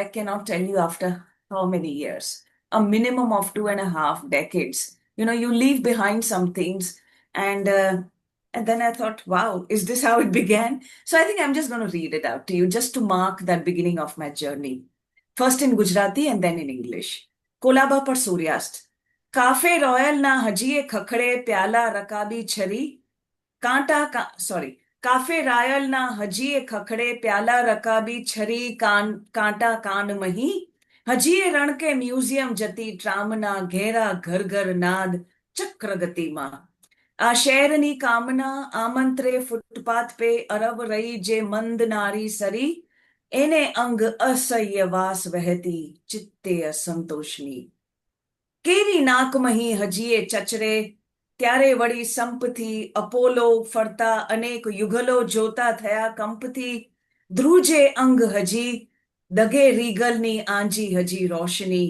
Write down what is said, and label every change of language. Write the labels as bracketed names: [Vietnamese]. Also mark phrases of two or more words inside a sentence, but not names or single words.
[English] I cannot tell you after how many years, a minimum of 2.5 decades. You leave behind some things, and then I thought, wow, is this how it began? So I think I'm just going to read it out to you just to mark that beginning of my journey. First in Gujarati and then in English. Kolaba par Suryast. [Gujarati] કાફે રોયલના હજીયે ખખડે પ્યાલા રકાબી છરી. કાફે રોયલના હજીયે ખખડે પ્યાલા રકાબી છરી કાંટા કાનમહીં. હજીએ રણકે મ્યુઝિયમ જતી ટ્રામના ઘેરા ઘર ઘર નાદ ચક્ર ગતિમાં આ શહેરની કામના આમંત્રે ફૂટપાથ પે અરબ રહી જે મંદ નારી સરી એને અંગ અસહ્ય વાસ વહેતી ચિત્તે અસંતોષની કેવી નાકમહી હજીએ ચચરે ત્યારે વળી સંપથી અપોલો ફરતા અનેક યુગલો જોતા થયા કંપથી ધ્રુજે અંગ હજી, દગે રીગલની આંજી હજી રોશની.